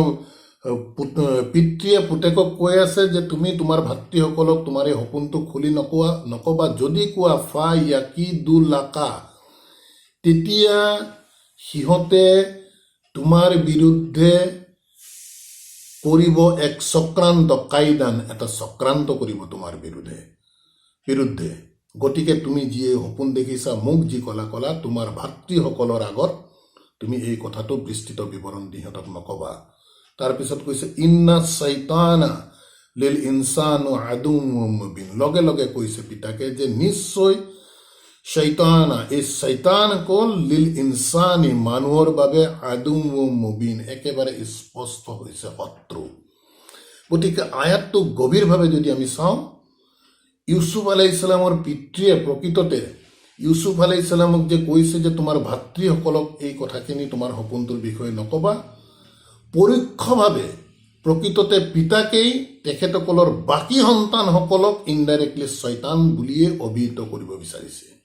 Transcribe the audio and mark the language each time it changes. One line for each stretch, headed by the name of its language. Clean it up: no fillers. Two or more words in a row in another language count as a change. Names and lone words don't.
Assamese: পিতৃয়ে পুতেকক কৈ আছে যে তুমি তোমাৰ ভাতৃসকলক তোমাৰ এই সপোনটো খুলি নকবা, যদি কোৱা ফায়াকিদুলাকা, তেতিয়া সিহঁতে তোমাৰ বিৰুদ্ধে কৰিব এক চক্ৰান্ত, কাইদান, এটা চক্ৰান্ত কৰিব তোমাৰ বিৰুদ্ধে। গতিকে তুমি যি সপোন দেখিছা, মোক যি কলা তোমাৰ ভাতৃসকলৰ আগত তুমি এই কথাটো বিস্তৃত বিৱৰণ দি সিহঁতক নকবা। তাৰপিছত কৈছে
Arabic: إن الشيطان للإنسان عدو مبين,
Assamese: লগে লগে কৈছে পিতাকে যে নিশ্চয় শৈতানা, এই শৈতান কল
Arabic: للإنسان,
Assamese: মানুহৰ বাবে
Arabic: عدو مبين,
Assamese: একেবাৰে স্পষ্ট হৈছে শত্ৰু। গতিকে আয়াতটো গভীৰভাৱে যদি আমি চাওঁ, ইউচুফ আলাইহিসসালামৰ পিতৃয়ে প্ৰকৃততে ইউচুফ আলাইহিসসালামক যে কৈছে যে তোমাৰ ভাতৃসকলক এই কথাখিনি তোমাৰ সপোনটোৰ বিষয়ে নকবা, পৰোক্ষভাৱে প্ৰকৃততে পিতাকেই তেখেতসকলৰ বাকী সন্তানসকলক ইনডাইৰেক্টলি শয়তান বুলিয়ে অভিহিত কৰিব বিচাৰিছে।